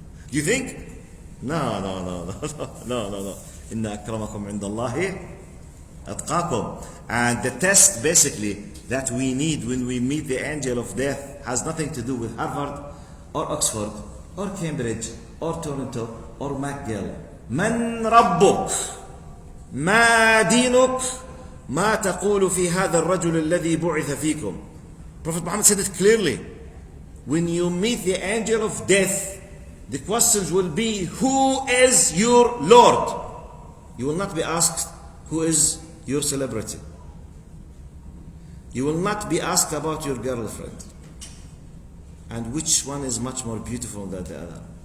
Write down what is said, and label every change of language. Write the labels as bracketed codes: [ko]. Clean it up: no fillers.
[en] Do you think? No. [ar] Inna akramakum indallahi atqakum. [en] And the test basically that we need when we meet the angel of death has nothing to do with Harvard or Oxford or Cambridge or Toronto or McGill. [ar] من ربك؟ ما دينك؟ ما تقول في هذا الرجل الذي بعث فيكم? [en] Prophet Muhammad said it clearly. When you meet the angel of death, the questions will be, who is your Lord? You will not be asked, who is your celebrity? You will not be asked about your girlfriend and which one is much more beautiful than the other.